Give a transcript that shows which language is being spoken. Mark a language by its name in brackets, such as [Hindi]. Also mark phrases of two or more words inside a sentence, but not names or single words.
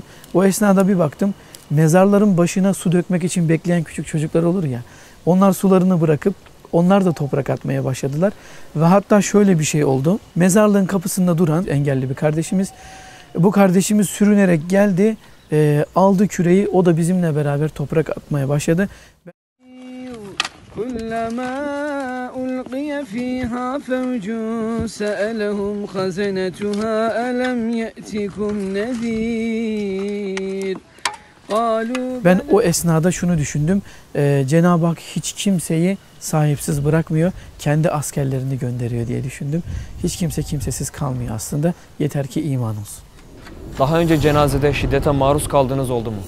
[Turkish] O esnada bir baktım, mezarların başına su dökmek için bekleyen küçük çocuklar olur ya. Onlar sularını bırakıp onlar da toprak atmaya başladılar. Ve hatta şöyle bir şey oldu. Mezarlığın kapısında duran engelli bir kardeşimiz, bu kardeşimiz sürünerek geldi, aldı küreği, o da bizimle beraber toprak atmaya başladı. [Arabic] كلما ألقي فيها فوج سألهم خزنتها ألم يأتكم نذير. [Turkish] Ben o esnada şunu düşündüm. Cenab-ı Hak hiç kimseyi sahipsiz bırakmıyor. Kendi askerlerini gönderiyor diye düşündüm. Hiç kimse kimsesiz kalmıyor aslında. Yeter ki iman olsun. Daha önce cenazede şiddete maruz kaldığınız oldu mu?